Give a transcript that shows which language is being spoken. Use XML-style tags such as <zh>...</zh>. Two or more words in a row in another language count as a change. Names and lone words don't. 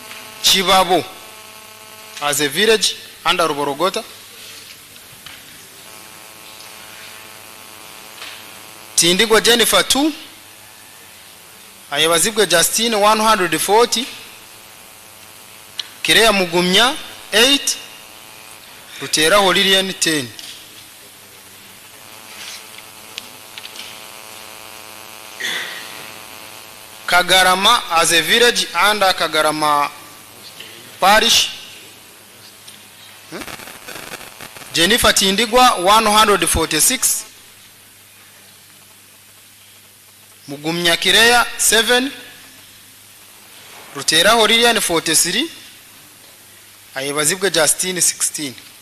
<en>Chibabo as a village under Ruborogota. Tindigwa Jennifer 2 ayebazibwe Justine 140 Kireya Mugumya 8 Ruteraho Lilian 10. Kagarama as a village under Kagarama parish. Jennifer Tindigwa 146 Mugumya Kireya 7 Ruteraho Lilian 43 ayebazibwe Justine 16.</en>